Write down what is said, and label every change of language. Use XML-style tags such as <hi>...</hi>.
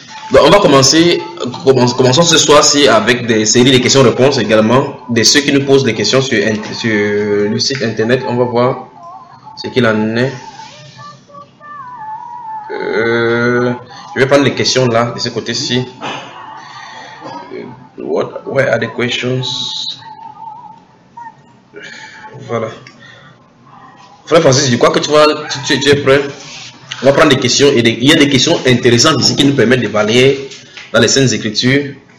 <fr>Donc, on va commençons ce soir-ci avec des séries de questions-réponses également de ceux qui nous posent des questions sur le site internet. On va voir ce qu'il en est. Je vais prendre les questions là, de ce côté-ci.</fr> <en>Where are the questions?</en> <fr>Voilà. Frère Francis, je crois que tu es prêt. On va prendre des questions et il y a des questions intéressantes ici qui nous permettent de balayer dans les Saintes Écritures.</fr>